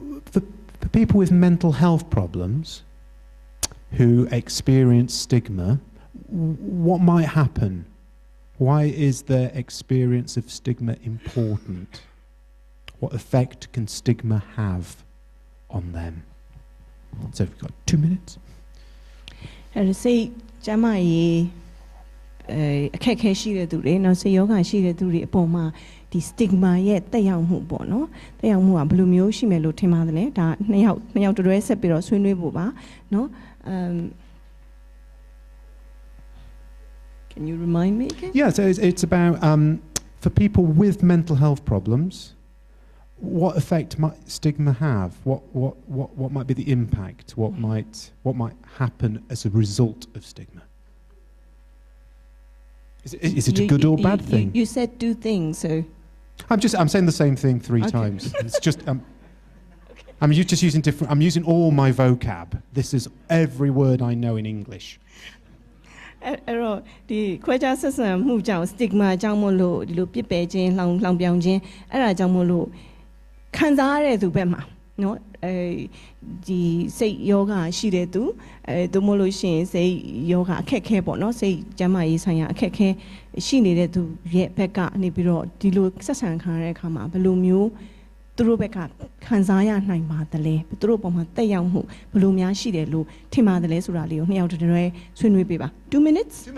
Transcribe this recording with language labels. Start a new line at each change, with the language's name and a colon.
English: For people with mental health problems who experience stigma, what might happen? Why is their experience of stigma important? What effect can stigma have on them? So we've got 2 minutes.
Burmese: အဲ့ဒါစိတ်ကျမ်းမာရေးအခက်အခဲရှိတဲ့သူတွေနော်စိတ်ယောဂရှိတဲ့သူတွေအပေါ်မှာဒီ stigma ရဲ့တက်ရောက်မှုပေါ့နော်တက်ရောက်မှုကဘယ်လိုမျိုးရှိမယ်လို့ထင်ပါတယ်လဲဒါနှစ်ယောက်တွဲဆက်ပြီးတော့ဆွေးနွေးဖို့ပါနော်
English: Can you remind me again? Yeah, so it's about for people with mental health problems, what effect might stigma have? What might be the impact? What might happen as a result of stigma? Is it a good or bad thing? You said 2 things, so I'm saying the same thing 3 times. It's just I'm just using different. I'm using all my vocab. This is every word I know in English.
Burmese: အဲ့တော့ဒီခွဲခြားဆက်ဆံမှုကြောင့် stigma ကြောင့်မို့လို့ဒီလိုပြစ်ပယ်ခြင်းလောင်ပြောင်ခြင်းအဲ့ဒါကြောင့်မို့လို့ခံစားရတဲ့သူဘက်မှာ နော်ဒီစိတ်ယောဂရှိတဲ့သူသို့မဟုတ်လို့ရှိရင်စိတ်ယောဂအခက်ခဲပေါ့နော်စိတ်ကျန်းမာရေးဆိုင်ရာအခက်ခဲရှိနေတဲ့သူရဲ့ဘက်ကနေပြီးတော့ဒီလိုဆက်ဆံခံရတဲ့အခါမှာဘယ်လိုမျိုးသူတို့ဘက်ကခံစားရနိုင်ပါတယ်လဲသူတို့ပုံမှာတက်ရောက်မှုဘယ်လိုများရှိတယ်လို့ထင်ပါတယ်လဲဆိုတာလေးကိုနှစ်ယောက်တည်းတွဲဆွေးနွေးပေးပါ
English: 2 minutes